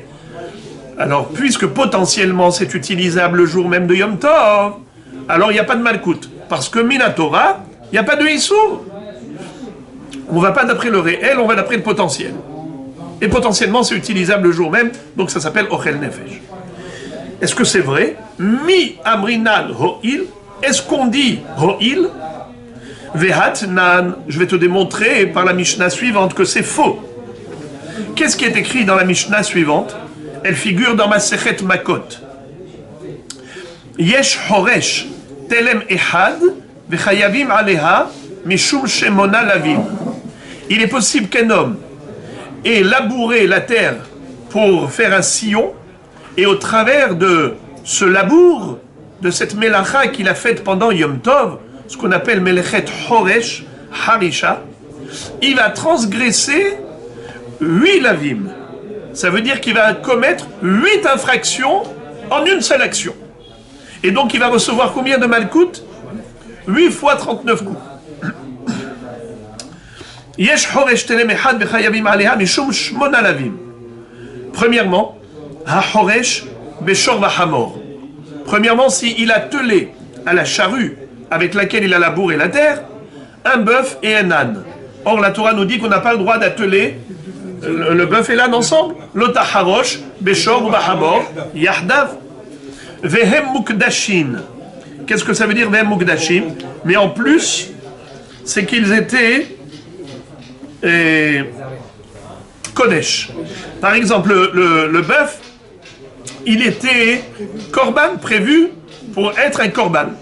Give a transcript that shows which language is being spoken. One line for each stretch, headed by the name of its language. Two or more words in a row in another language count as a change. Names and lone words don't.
French: Alors, puisque potentiellement c'est utilisable le jour même de Yom Tov, alors il n'y a pas de malkout. Parce que Minatora, il n'y a pas de Issour. On ne va pas d'après le réel, on va d'après le potentiel. Et potentiellement c'est utilisable le jour même, donc ça s'appelle
Hebrew: אוכל נפש.
French: Est-ce que c'est vrai?
Aramaic: מי אמרינן הואיל,
French: est-ce qu'on dit ho'il? Vehat nan, je vais te démontrer par la Mishnah suivante que c'est faux. Qu'est-ce qui est écrit dans la Mishnah suivante? Elle figure dans Masechet Makot.
Hebrew: יש חורש תלם אחד וחייבים עליה משום שמונה לאוין.
French: Il est possible qu'un homme ait labouré la terre pour faire un sillon, et au travers de ce labour, de cette melacha qu'il a faite pendant Yom Tov, ce qu'on appelle
Hebrew: מלאכת חורש,
French: harisha, il va transgresser 8 lavim. Ça veut dire qu'il va commettre 8 infractions en une seule action. Et donc il va recevoir combien de malkout? 8 fois 39 coups.
Hebrew: יש חורש תלם אחד וחייבים עליה משום שמונה לאוין.
French: Premièrement,
Hebrew: החורש בשור ובחמור.
French: Premièrement, s'il a telé à la charrue avec laquelle il a labouré la terre, un bœuf et un âne. Or, la Torah nous dit qu'on n'a pas le droit d'atteler le bœuf et l'âne ensemble.
Hebrew: לא תחרוש בשור ובחמור יחדיו והם מוקדשין.
French: Qu'est-ce que ça veut dire
Hebrew: והם מוקדשין?
French: Mais en plus, c'est qu'ils étaient Kodesh. Par exemple, le bœuf, il était korban, prévu pour être un korban.